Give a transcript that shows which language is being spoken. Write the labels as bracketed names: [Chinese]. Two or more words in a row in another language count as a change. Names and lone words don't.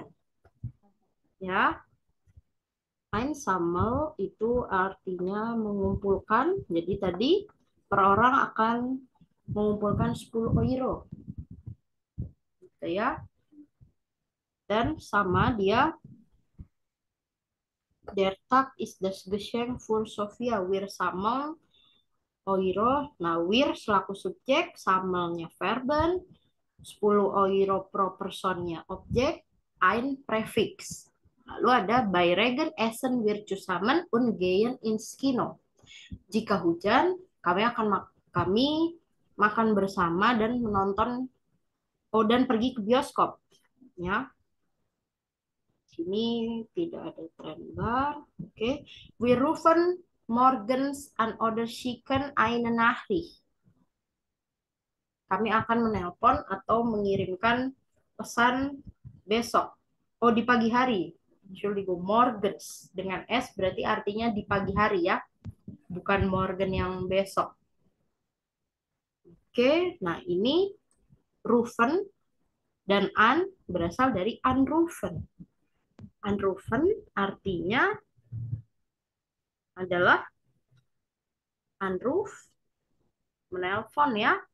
[Indonesian] Ya, einsamel itu artinya mengumpulkan. Jadi tadi per orang akan mengumpulkan 10 euro. Gitu ya. Dan sama dia [German] Der Tag ist das Geschenk für Sophia. Wir sammeln euro. [Indonesian] Nah, wir selaku subjek, sammelnya verben, 10 euro pro personnya objek, ein prefix. Lalu ada [German] bei Regen essen wir zusammen und gehen ins Kino. [Indonesian] Jika hujan, kami makan bersama dan menonton dan pergi ke bioskop. Ya. Sini tidak ada Trennbar. Oke. [German] Wir rufen morgens an oder schicken eine Nachricht. [Indonesian] Kami akan menelpon atau mengirimkan pesan besok. Oh, di pagi hari. [German] Entschuldigung, morgens. [Indonesian] Dengan S berarti artinya di pagi hari ya. Bukan morgen yang besok. Oke, nah ini rufen dan an berasal dari anrufen. Anrufen artinya adalah anruf, menelpon ya.